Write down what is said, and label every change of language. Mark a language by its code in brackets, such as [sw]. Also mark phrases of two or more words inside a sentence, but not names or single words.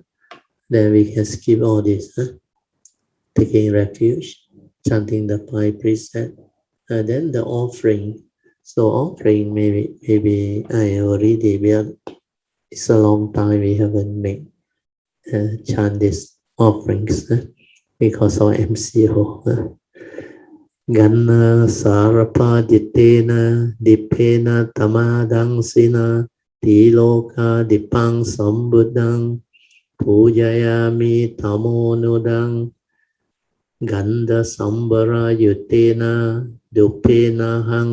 [en] Then we can skip all this, taking refuge, chanting the 5 precepts. Then the offering. So offering, maybe I already, it's a long time we haven't made chant these offerings because of MCO. [pi] Ganna sarapa ditena dipena tamadang sina tiloka dipang sambuddhang pujayami tamonudang ganda sambara yutena dupena hang